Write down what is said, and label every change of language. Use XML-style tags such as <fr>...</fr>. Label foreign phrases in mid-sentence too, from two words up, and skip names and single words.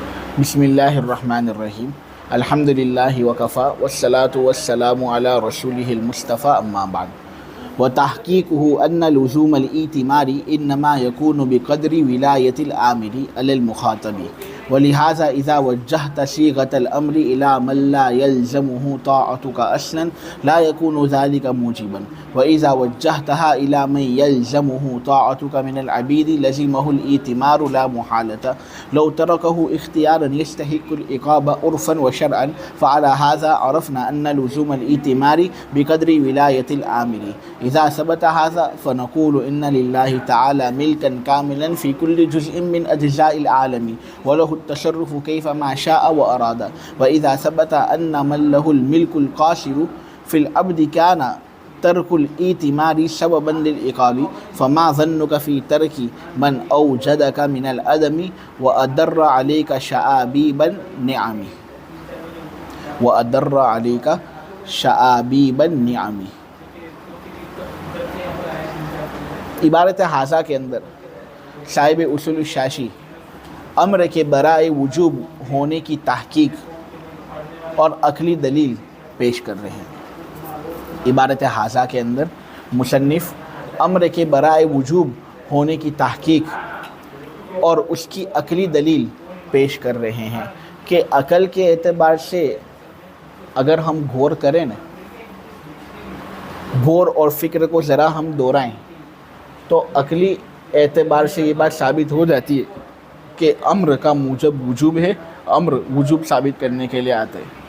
<ar>بسم الله الرحمن الرحيم الحمد لله وكفى والصلاة والسلام على رسوله المصطفى أما بعد وتحقيقه أن لزوم الائتمار إنما يكون بقدر ولاية الآمر على المخاطب ولهذا إذا وجهت صيغة الأمر إلى من لا يلزمه طاعتك أصلا لا يكون ذلك موجبا وإذا وجهتها إلى من يلزمه طاعتك من العبيد لزمه الائتمار لا محالة لو تركه اختيارا يستحق العقاب عرفا وشرعا فعلى هذا عرفنا أن لزوم الائتمار بقدر ولاية الآمر إذا ثبت هذا فنقول إن لله تعالى ملكا كاملا في كل جزء من أجزاء العالم وله التصرف كيفما شاء وأراد وإذا ثبت أن من له الملك القاصر في العبد كان ترك الائتمار سببا للعقاب فما ظنك في ترك من أوجدك من العدم وأدر عليك شآبيب النعم وأدر عليك شآبيب النعم.</ar> <ur>عبارت ہذا کے اندر صاحب اصول شاشی امر کے برائے وجوب ہونے کی تحقیق اور عقلی دلیل پیش کر رہے ہیں. عبارت ہذا کے اندر مصنف امر کے برائے وجوب ہونے کی تحقیق اور اس کی عقلی دلیل پیش کر رہے ہیں کہ عقل کے اعتبار سے اگر ہم غور کریں نا، غور اور فکر کو ذرا ہم دہرائیں تو عقلی اعتبار سے یہ بات ثابت ہو جاتی ہے کہ امر کا موجب وجوب ہے، امر وجوب ثابت کرنے کے لیے آتا ہے.</ur>